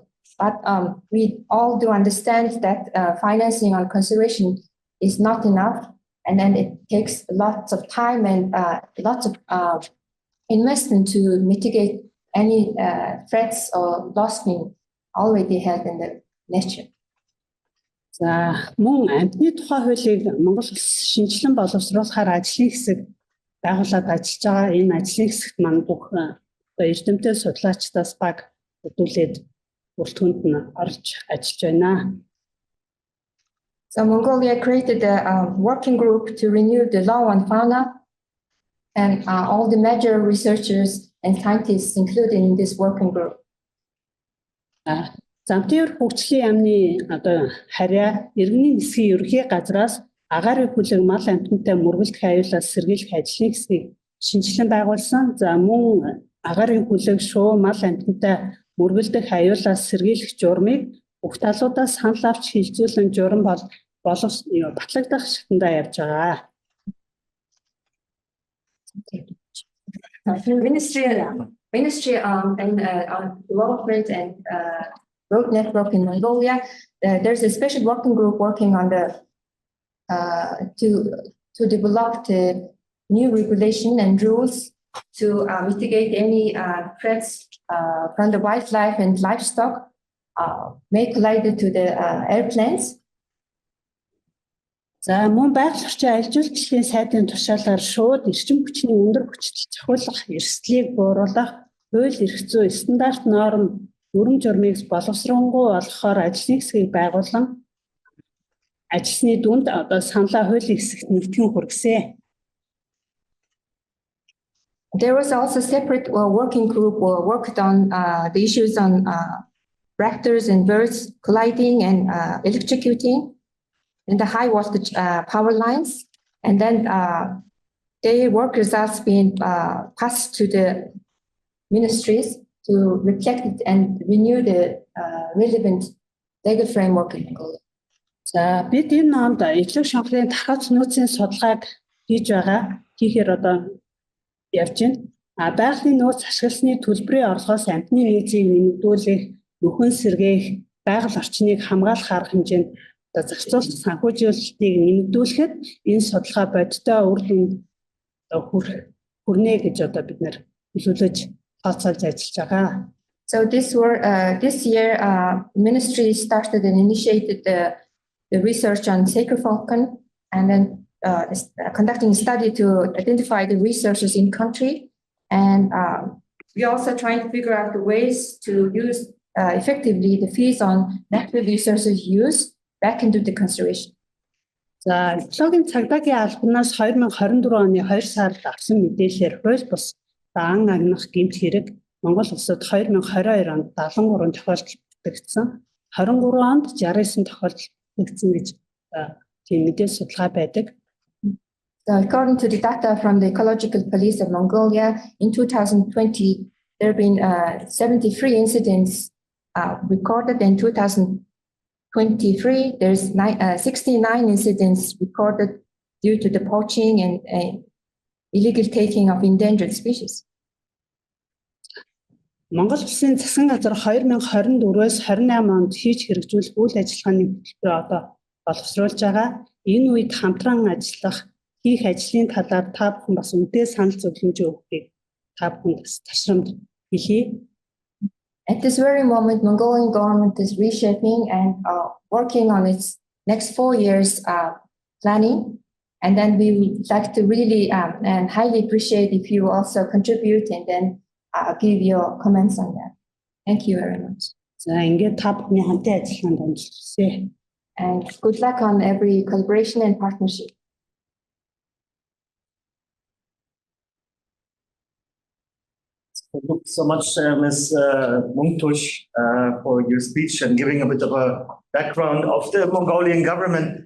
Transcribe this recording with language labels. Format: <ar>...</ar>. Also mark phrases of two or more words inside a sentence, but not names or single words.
<en>But we all do understand that financing on conservation is not enough. And then it takes lots of time and lots of investment to mitigate any threats or loss being already held in the nature.</en> <mn>За мөн амьтны тухай хуулийг Монгол улс шинжилэн боловсруулахаар ажлын хэсэг байгуулад ажиллаж байгаа. Энэ ажлын хэсэгт маань бүх эрдэмтэд судлаачдаас баг хөтөлбөрөд бүрэлдэхүүнд нь орж ажиллаж байна.</mn> <en>So Mongolia created a working group to renew the law on fauna, and all the major researchers and scientists included in this working group.</en> <mn>Замтэр хөгжлийн яамны одоо харьяа иргэний нисхийн ерөнхий газраас агаар хүлэг мал амьтантай мөргөлдөх аюулаас сэргийлэх ажлын хэсгийг шинжилэн байгуулсан. За мөн агаар хүлэг шуу мал амьтантай мөргөлдөх аюулаас сэргийлэх журмыг бүх талуудаас санал авч хилцүүлэн журам бол батлагдах шатндаа явж байгаа.</mn> <en>Ministry on development and road network in Mongolia. There's a special working group working on the to develop the new regulation and rules to mitigate any threats from the wildlife and livestock may collide to the airplanes.</en> <mn>За мөн байгаль орчин аялал жуулчлалын сайдын тушаалаар шууд эрчим хүчний өндөр хүчтэй захиулах эрсдлийг бууруулах, хууль эрх зүй стандарт норм дүрм журмыг боловсронгуй болгохоор ажлын хэсгийг байгуулан ажлын дүнд одоо саналаа хуулийн хэсэгт нэгтгэн хүргэсэн.</mn> <en>There was also separate working group worked on the issues on raptors and birds colliding and electrocuting in the high voltage power lines, and then their work results being passed to the ministries to reflect it and renew the relevant legal framework in Mongolia.</en> <mn>За бид энэ номд эвлэг шонхлын тархац нөөцийн судалгааг хийж байгаа. Тийхээр одоо явж байна. Байгалийн нөөц ашигласны төлбөрийн орлогоос амтны нийцийг нэмэгдүүлэх, нөхөн сэргээх, байгаль орчныг хамгаалах арга хэмжээнд зохицуулах санхүүжүүлэлтийг нэмэгдүүлэхэд энэ судалгаа бодиттой үр дүнд хүрнэ гэж одоо бид нэр төлөвлөж тооцоолж ажиллаж байгаа.</mn> <en>So this year ministry started and initiated the research on sacred falcon, and then conducting a study to identify the resources in country, and we also trying to figure out the ways to use effectively the fees on natural resources use back into the conservation.</en> <mn>За экологийн цагдаагийн албанаас 2024 оны 2 сард авсан мэдээлэлээр хууль бус ан агнах гэмт хэрэг Монгол улсад 2022 онд 73 тохиолдолд бүртгэгдсэн. 23 онд 69 тохиолдолд бүртгэгдсэн гэж тийм мэдээлэл судалгаа байдаг.</mn> <en>According to the data from the Ecological Police of Mongolia, in 2020 there have been 73 incidents recorded. In 2023 there's 69 incidents recorded due to the poaching and illegal taking of endangered species.</en> <mn>Монгол Улсын засгийн газар 2024-өөс 28 онд хийж хэрэгжүүлэх үйл ажиллагааны хөтөлбөрөөр одоо боловсруулж байгаа. Энэ үед хамтран ажиллах, хийх ажлын талаар та бүхэн бас үнэтэй санал зөвлөмж өгөхийг та бүхэнд ташрамд хэлье.</mn> <en>At this very moment, Mongolian government is reshaping and working on its next 4 years planning. And then we would like to really and highly appreciate if you also contribute and then give your comments on that. Thank you very much.</en> <mn>За ингээд та бүхний хамтын ажиллагаанд амжилт.</mn> <en>And good luck on every collaboration and partnership. Thank you so much, Ms. Mungtush, for your speech and giving a bit of a background of the Mongolian government.</en>